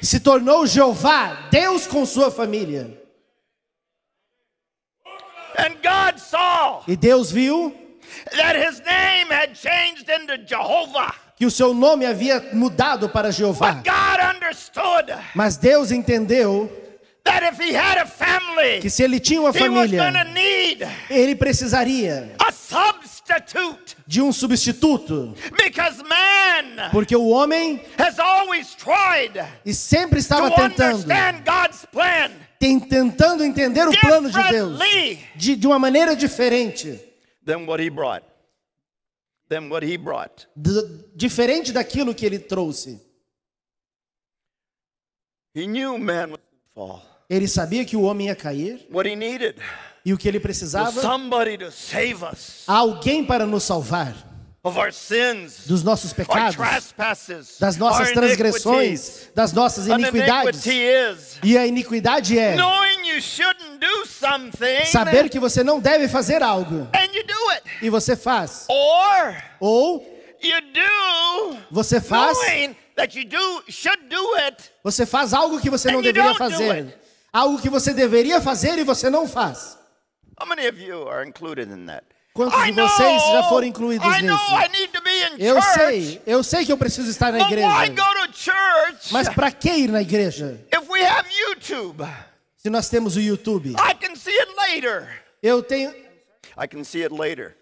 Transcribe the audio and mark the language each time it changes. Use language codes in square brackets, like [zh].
[pt] se tornou Jeová, Deus com sua família. [en] And God saw [pt] E Deus viu [en] that his name had changed into Jehovah. [pt] que o seu nome havia mudado para Jeová. [en] But God understood [pt] Mas Deus entendeu [en] that if he had a family, [pt] que se ele tinha uma [en] he was going to [pt] família, [en] need [pt] ele precisaria [en] a substitute. [pt] de um substituto. [en] Because man [pt] Porque o homem [en] has always tried [pt] e sempre [en] to [pt] estava tentando [en] understand God's plan. [pt] tentando entender o plano de Deus [en] differently [pt] de uma maneira diferente. [en] than what he brought. [pt] Diferente daquilo que ele trouxe. [en] He knew man would fall. [pt] Ele sabia que o homem ia cair. [en] What he needed [pt] E o que ele [en] was [pt] precisava? [en] somebody to save us [pt] Alguém para nos salvar [en] of our sins, [pt] dos nossos [en] our [pt] pecados, [en] trespasses, [pt] das nossas [en] our [pt] transgressões, [en] iniquities. [pt] das nossas [en] An [pt] iniquidades. [en] iniquity is [pt] E a iniquidade é [en] knowing you shouldn't do something [pt] saber que você não deve fazer algo [en] and you do it. [pt] e você faz. [en] Or [pt] Ou [en] you do [pt] você faz, [en] knowing that you should do it. [pt] você faz algo que você não [en] And you [pt] deveria [en] don't do [pt] fazer. [en] it. [pt] Algo que você deveria fazer e você não faz. [en] How many of you are included in that? [pt] Quantos de [en] I know, [pt] vocês já foram incluídos [en] I know [pt] nisso? [en] I need to be in [pt] Eu [en] church. [pt] sei que eu preciso estar na [en] But why [pt] igreja. [en] go to church [pt] Mas para que ir na igreja? [en] if we have YouTube? [pt] Se nós temos o YouTube. [en] I can see it later. I can see it later.